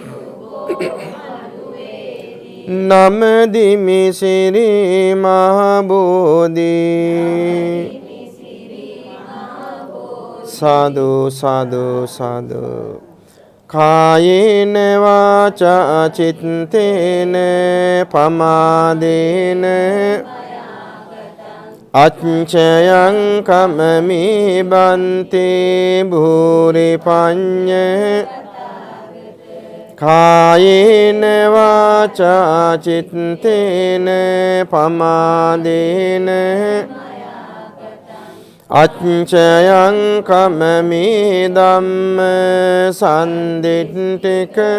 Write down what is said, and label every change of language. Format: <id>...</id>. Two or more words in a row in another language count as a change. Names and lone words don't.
<si>නමදිමි සිරි මහා බෝධි සාදු සාදු සාදු</si> <pi>කායේන වාචා චිත්තේන පමාදේන අච්චයං කමමි බන්තේ භූරි පඤ්ඤ කායේන වාචා චිත්තේන පමාදේන අච්චයං කමමි ධම්ම සන්දිට්ඨික</pi>